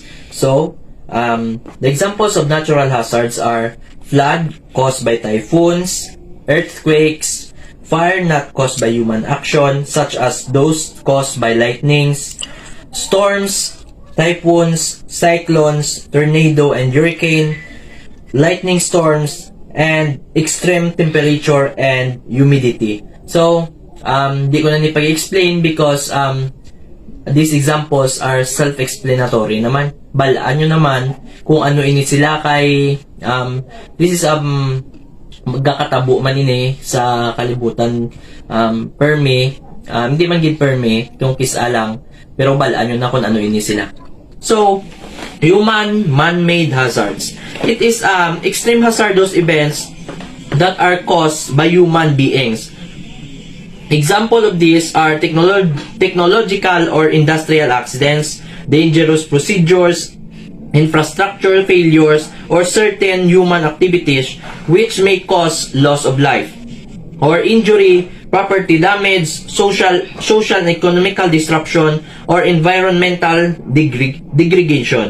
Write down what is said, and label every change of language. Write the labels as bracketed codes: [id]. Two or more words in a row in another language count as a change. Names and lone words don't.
[en] So, the examples of natural hazards are flood caused by typhoons, earthquakes, fire not caused by human action, such as those caused by lightnings, storms, typhoons, cyclones, tornado and hurricane, lightning storms, and extreme temperature and humidity. So, [hil] di ko na ni pag-explain [en] because these examples are self-explanatory [hil] naman. Balaan nyo naman kung ano ini sila kay [en] this is [hil] magkakatabo man ini sa kalibutan permi, hindi man gid permi yung kisa lang, pero balaan nyo na kung ano ini sila. [en] So, human man-made hazards. It is extreme hazardous events that are caused by human beings. Example of these are technological or industrial accidents, dangerous procedures, infrastructure failures, or certain human activities which may cause loss of life or injury, property damage, social and economical disruption, or environmental degradation.